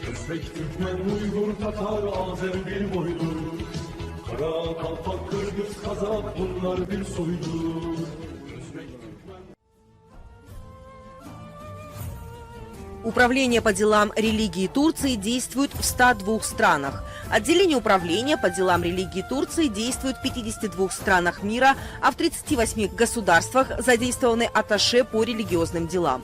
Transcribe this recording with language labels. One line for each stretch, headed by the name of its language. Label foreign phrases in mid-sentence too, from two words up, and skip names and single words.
Turkish: Özbek, Türkmen, Uygur, Tatar, Azer bir boydur. Kara, Kalpak, Kırgız, Kazak bunlar bir soydur.
Russian: Управление по делам религии Турции действует в 102 странах. Отделение управления по делам религии Турции действует в 52 странах мира, а в 38 государствах задействованы атташе по религиозным делам.